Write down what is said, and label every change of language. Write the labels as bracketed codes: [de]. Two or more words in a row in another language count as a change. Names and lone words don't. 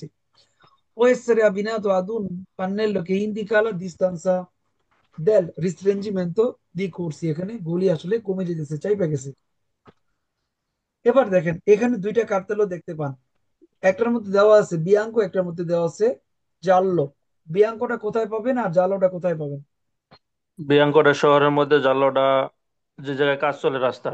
[it] Può essere abbinato ad un pannello che indica la distanza del restringimento di corsi, [bn] এখানে গলি আসলে কমে যেতেছে, চাইপা গেছে। এবার দেখেন এখানে দুইটা কার্তেলও দেখতে পান, একটার মধ্যে দেওয়া আছে বিয়াঙ্কো, একটার মধ্যে দেওয়া আছে জাল্লো। বিয়াঙ্কোটা কোথায় পাবেন আর জাল্লোটা কোথায় পাবেন? বিয়াঙ্কোটা শহরের মধ্যে, জালোটা যে জায়গায় কাজ চলে রাস্তার।